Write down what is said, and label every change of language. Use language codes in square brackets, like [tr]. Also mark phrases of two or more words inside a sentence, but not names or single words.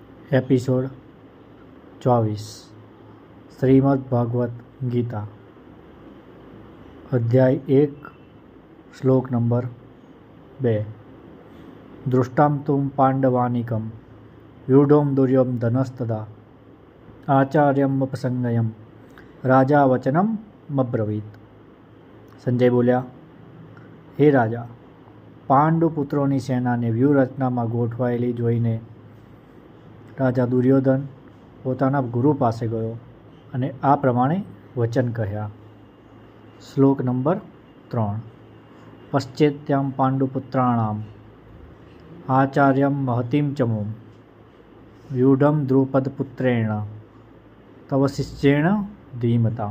[hi] एपिसोड 24 श्रीमद् भागवत गीता अध्याय 1 श्लोक नंबर 2 [sa] दृष्टान्तुं पाण्डवानीकं व्यूढों दुर्यों धनस्तदा आचार्यमुपसंगयं राजा वचनमब्रवीत्। [gu] સંજય બોલ્યા, હે રાજા, પાંડુપુત્રોની સેનાને વ્યૂહરચનામાં ગોઠવાયેલી જોઈને રાજા દુર્યોધન પોતાના ગુરુ પાસે ગયો અને આ પ્રમાણે વચન કહ્યા। શ્લોક નંબર 3 [sa] पश्यैतां पाण्डुपुत्राणाम् आचार्य महतीं चमूम् व्यूढां द्रुपदपुत्रेण तव शिष्येण धीमता।